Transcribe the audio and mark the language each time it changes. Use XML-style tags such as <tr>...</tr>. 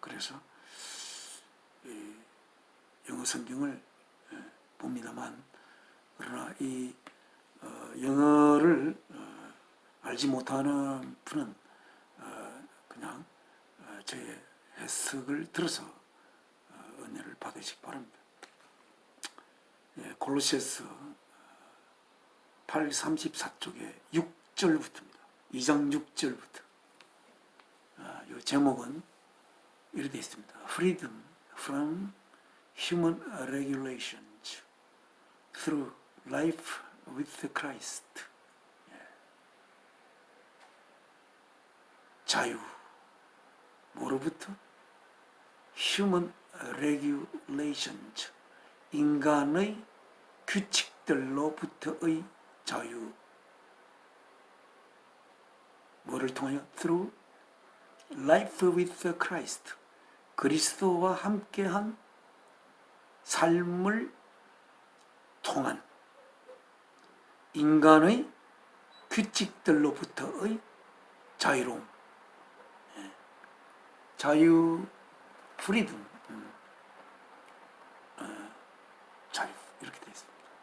<ko>그래서 영어 성경을 봅니다만, 그러나 이 영어를 알지 못하는 분은 그냥 저의 해석을 들어서 은혜를 받으시기 바랍니다. 골로새서 8:34쪽에 6절부터입니다. 2장 6절부터. 이 제목은 이렇게 되어 있습니다.</ko> <en>Freedom from human regulations through life with Christ.</en> <ko>자유. 뭐로부터?</ko> <en>Human regulations.</en> <ko>인간의 규칙들로부터의 자유. 뭐를 통하여?</ko> <en>Through life with Christ.</en> <ko>그리스도와 함께한 삶을 통한 인간의 규칙들로부터의 자유로움. 자유, 프리덤, 자유, 이렇게 되어 있습니다.</ko>